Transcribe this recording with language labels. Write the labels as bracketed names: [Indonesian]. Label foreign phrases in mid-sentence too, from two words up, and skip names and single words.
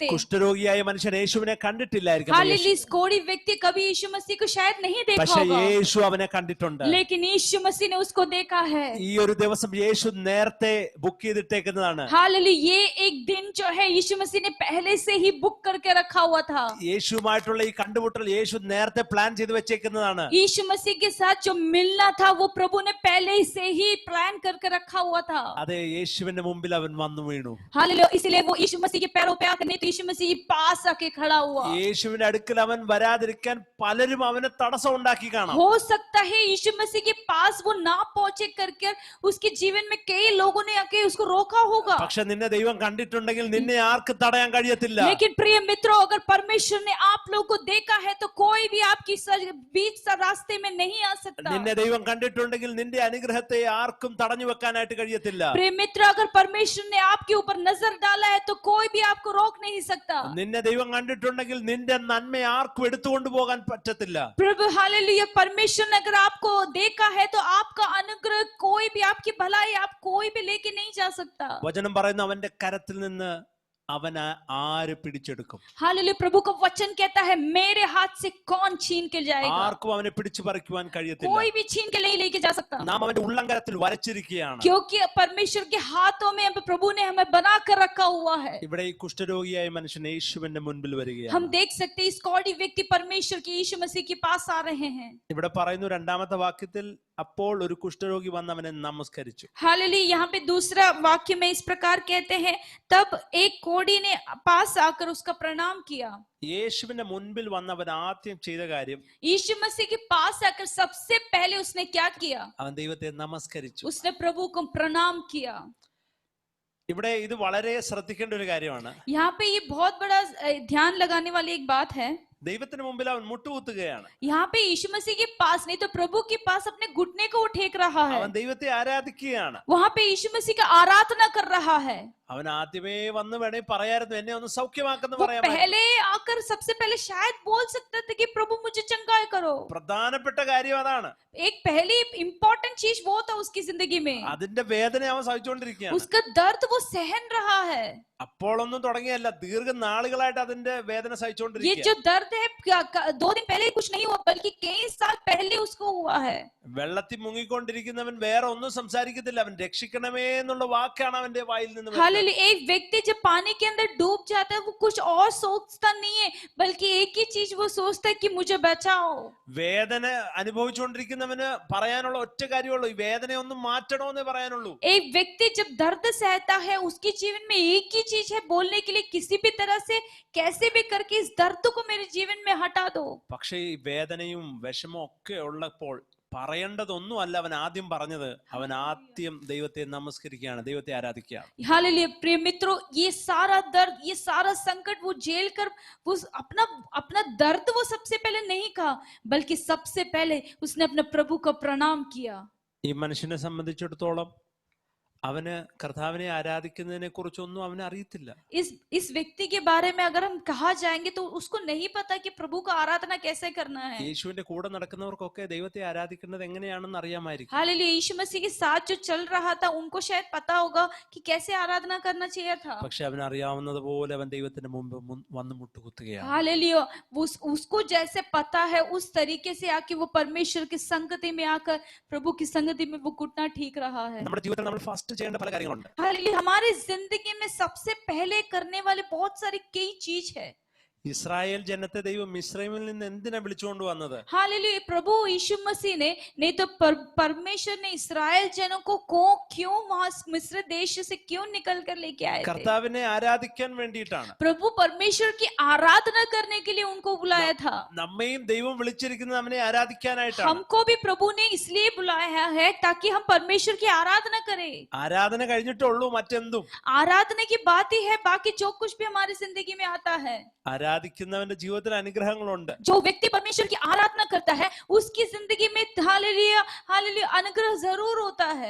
[Malayalam] കുഷ്ഠരോഗിയായ മനുഷ്യൻ യേശുവിനെ കണ്ടിട്ടില്ലായിരിക്കും. [Hindi] हालेलुया इस कोढ़ी व्यक्ति कभी यीशु मसीह को शायद नहीं देखा [Malayalam] പക്ഷേ [Hindi] होगा, [Malayalam] യേശു അവനെ കണ്ടിട്ടുണ്ട്. [Hindi] लेकिन यीशु मसीह ने उसको देखा है. [Malayalam] ഈ ഒരു ദിവസം യേശു നേരത്തെ ബുക്ക് ചെയ്തിട്ടേക്കുന്നതാണ്. [Hindi] हालेलुया ये एक दिन जो है यीशु मसीह ने पहले से ही बुक करके रखा हुआ था. [Malayalam] യേശുവുമായിട്ടുള്ള ഈ കണ്ടുമുട്ടൽ യേശു നേരത്തെ പ്ലാൻ ചെയ്ത് വെച്ചേക്കുന്നതാണ്. [Hindi] यीशु मसीह के साथ जो मिलना था वो प्रभु ने पहले से ही प्लान करके रखा हुआ था. [Malayalam] അതെ, യേശുവിന്റെ മുമ്പിൽ അവൻ വന്നു വീണു. [Hindi] हालेलुया इसलिए वो यीशु मसीह के पैरों पे आकर नहीं तो यीशु मसीह पास आके खड़ा हुआ. [Malayalam] യേശുവിന്റെ അടുക്കൽ അവൻ വരാതിരിക്കാൻ പലരും അവന് തടസ്സം ഉണ്ടാക്കി കാണാം. [Hindi] हो सकता है यीशु मसीह के पास वो ना पहुंचे करके उसके जीवन में कई लोगों ने आके उसको रोका होगा. [Malayalam] പക്ഷെ നിന്നെ ദൈവം കണ്ടിട്ടുണ്ടെങ്കിൽ നിന്നെ ആർക്ക് തടയാൻ കഴിയത്തില്ല. [Hindi] लेकिन प्रिय मित्रों, अगर परमेश्वर ने आप लोगों को देखा है तो कोई भी आपकी बीच रास्ते में नहीं आ सकता. [Malayalam] നിന്നെ ദൈവം കണ്ടിട്ടുണ്ടെങ്കിൽ നിന്റെ അനുഗ്രഹത്തെ ആർക്കും തടഞ്ഞു വെക്കാനായിട്ട് കഴിയത്തില്ല. [Hindi] प्रिय मित्र, अगर परमेश्वर ने आपके ऊपर नजर डाला है तो कोई भी आपको रोक नहीं सकता. [Malayalam] നിന്നെ ദൈവം കണ്ടിട്ടുണ്ടെങ്കിൽ നിന്റെ നന്മ ആർക്കും എടുത്തുകൊണ്ടു പോകാൻ പറ്റത്തില്ല. [Hindi] प्रभु हालेलुया परमेश्वर ने अगर आपको देखा है तो आपका अनुग्रह कोई भी, आपकी भलाई आप कोई भी लेके नहीं जा सकता. [Malayalam] വചനം പറയുന്നു അവന്റെ കരത്തിൽ നിന്ന് അവൻ ആര് പിടിച്ചെടുക്കും. [Hindi] हालेलुया प्रभु का वचन कहता है मेरे हाथ से कौन छीन के जाएगा. [Malayalam] ആർക്കും അവനെ പിടിച്ചു പറിക്കുവാൻ കഴിയത്തില്ല. [Hindi] कोई भी छीन के नहीं लेके जा सकता. [Malayalam] നാം അവന്റെ ഉള്ളംകരത്തിൽ വരച്ചിരിക്കുകയാണ്. [Hindi] क्योंकि परमेश्वर के हाथों में प्रभु ने हमें बना कर रखा हुआ है. [Malayalam] ഇവിടെ ഈ കുഷ്ഠരോഗിയായ മനുഷ്യൻ യേശുവിന്റെ മുൻപിൽ വരികയാണ്. [Hindi] हम देख सकते हैं इस कौड़ी व्यक्ति परमेश्वर के यीशु मसीह के पास आ रहे हैं. [Malayalam] ഇവിടെ പറയുന്നു രണ്ടാമത്തെ വാക്യത്തിൽ അപ്പോൾ ഒരു കുഷ്ഠരോഗി വന്ന് അവനെ നമസ്കരിച്ചു. [Hindi] हालेलुया यहाँ पे दूसरा वाक्य में इस प्रकार कहते हैं तब एक कोढ़ी ने पास आकर उसका प्रणाम किया. [Malayalam] യേശുവിന്റെ മുൻപിൽ വന്ന് അവൻ ആദ്യം ചെയ്ത കാര്യം [Hindi] यीशु मसीह के पास आकर सबसे पहले उसने क्या किया? [Malayalam] അവൻ ദൈവത്തെ നമസ്കരിച്ചു. [Hindi] उसने प्रभु को प्रणाम किया. [Malayalam] ഇവിടെ ഇത് വളരെ ശ്രദ്ധിക്കേണ്ട ഒരു കാര്യമാണ്. [Hindi] यहाँ पे ये बहुत बड़ा ध्यान लगाने वाली एक बात है. [Malayalam] ദൈവത്തിന് മുമ്പിൽ അവൻ മുട്ടുകുത്തുകയാണ്. [Hindi] यहाँ पे यीशु मसीह के पास नहीं तो प्रभु के पास अपने घुटने को वो टेक रहा है. [Malayalam] അവൻ ദൈവത്തെ ആരാധിക്കുകയാണ്. [Hindi] वहाँ पे यीशु मसीह का आराधना कर रहा है. [Malayalam] അവൻ ആദ്യമേ വന്ന് വേണേ പറയായിരുന്നു എന്നെ ഒന്ന് സൗഖ്യമാക്കെന്ന് [Hindi] वो [Malayalam] പറയാൻ. [Hindi] पहले आकर सबसे पहले शायद बोल सकता था कि प्रभु मुझे चंगाई करो. [Malayalam] പ്രധാനപ്പെട്ട കാര്യം അതാണ്. [Hindi] एक पहली इम्पोर्टेंट चीज वो था उसकी जिंदगी में. [Malayalam] അതിന്റെ വേദന അവൻ സഹിച്ചുകൊണ്ടിരിക്കുകയാണ്. [Hindi] उसका दर्द वो सहन रहा है. [Malayalam] അപ്പോഴൊന്നും തുടങ്ങിയല്ല, ദീർഘനാളുകളായിട്ട് അതിന്റെ വേദന [Hindi] ये [Malayalam] സഹിച്ചുകൊണ്ടിരിക്കുക. [Hindi] जो दर्द है 2 दिन पहले कुछ नहीं हुआ बल्कि कई साल पहले उसको हुआ है. [Malayalam] വെള്ളത്തിൽ മുങ്ങിക്കൊണ്ടിരിക്കുന്നവൻ വേറെ ഒന്നും സംസാരിക്കത്തില്ല. അവൻ രക്ഷിക്കണമേ എന്നുള്ള വാക്കാണ് അവന്റെ വായിൽ നിന്ന് വരുന്നത്. [Hindi] हालेलुया एक व्यक्ति जब पानी के अंदर डूब जाता है वो कुछ और सोचता नहीं है बल्कि एक ही चीज वो सोचता है कि मुझे बचाओ. [Malayalam] വേദന അനുഭവിച്ചുകൊണ്ടിരിക്കുന്നവന് പറയാനുള്ള ഒറ്റ കാര്യമുള്ളൂ, ഈ വേദനയൊന്നും മാറ്റണോന്നേ പറയാനുള്ളൂ. [Hindi] एक व्यक्ति जब दर्द सहता है उसके जीवन में एक ही चीज है बोलने के लिए किसी भी तरह से कैसे भी करके इस दर्द को मेरे जीवन में हटा दो. [Malayalam] പക്ഷേ ഈ വേദനയും വിഷമവും ഒക്കെ ഉള്ളപ്പോൾ പറയേണ്ടതൊന്നും അല്ല അവൻ आദ്യം പറഞ്ഞത്. അവൻ ആദ്യം ദൈവത്തെ നമസ്കരിക്കുകയാണ്, ദൈവത്തെ ആരാധിക്കുകയാണ്. [Hindi] हालेलुया प्रिय मित्रों, ये सारा दर्द, ये सारा संकट वो झेल कर वो अपना दर्द वो सबसे पहले नहीं कहा बल्कि सबसे पहले उसने अपने प्रभु को प्रणाम किया. [Malayalam] ഈ മനുഷ്യനെ സംബന്ധിച്ചിടത്തോളം അവന് കർത്താവിനെ ആരാധിക്കുന്നതിനെ കുറിച്ചൊന്നും അവന് അറിയത്തില്ല. [Hindi] इस व्यक्ति के बारे में अगर हम कहा जाएंगे तो उसको नहीं पता कि प्रभु का आराधना कैसे करना है. [Malayalam] യേശുവിന്റെ കൂടെ നടക്കുന്നവർക്കൊക്കെ ദൈവത്തെ ആരാധിക്കുന്നത് എങ്ങനെയാണെന്ന് അറിയാമായിരിക്കും. [Hindi] हालेलुया यीशु मसीह के साथ जो चल रहा था उनको शायद पता होगा कि कैसे आराधना करना चाहिए था. [Malayalam] പക്ഷെ അവൻ അറിയാവുന്നത് പോലെ അവൻ ദൈവത്തിന് മുമ്പ് വന്ന് മുട്ടുകുത്തുകയാണ്. [Hindi] हालेलुया उसको जैसे पता है उस तरीके से आके वो परमेश्वर की संगति में आकर प्रभु की संगति में वो घुटना ठीक रहा है. [Malayalam] നമ്മുടെ ജീവിതത്തിൽ നമ്മൾ ഫസ്റ്റ് ചെയ്യേണ്ട പല കാര്യങ്ങളുണ്ട്. [Hindi] हालेलुया हमारी जिंदगी में सबसे पहले करने वाले बहुत सारी कई चीज है. [Malayalam] ഇസ്രായേൽ ജനത്തെ ദൈവം മിസ്രൈമിൽ നിന്ന് എന്തിനാ വിളിച്ചുകൊണ്ട് വന്നത്? [Hindi] हालेलुया, प्रभु यीशु मसीह ने नहीं तो परमेश्वर ने इस्राएल जनों को क्यों वहां मिस्र देश से क्यों निकल कर लेके आए थे? [Malayalam] കർത്താവിനെ ആരാധിക്കാൻ വേണ്ടിയിട്ടാണ്. [Hindi] प्रभु परमेश्वर की आराधना करने के लिए उनको बुलाया था. [Malayalam] നമ്മയും ദൈവം വിളിച്ചിരിക്കുന്നത് അവനെ ആരാധിക്കാനായിട്ടാണ്. [Hindi] हमको भी प्रभु ने इसलिए बुलाया है ताकि हम परमेश्वर की आराधना करें. [Malayalam] ആരാധന കഴിഞ്ഞിട്ടുള്ളൂ മറ്റെന്തും. [Hindi] आराधना की बात ही है, बाकी जो कुछ भी हमारी जिंदगी में आता है. [Malayalam] ആരാധിക്കുന്നവന്റെ ജീവിതത്തിൽ അനുഗ്രഹങ്ങളുണ്ട്. [Hindi] जो व्यक्ति परमेश्वर की आराधना करता है उसकी जिंदगी में हालेलुया हालेलुया अनुग्रह जरूर होता है.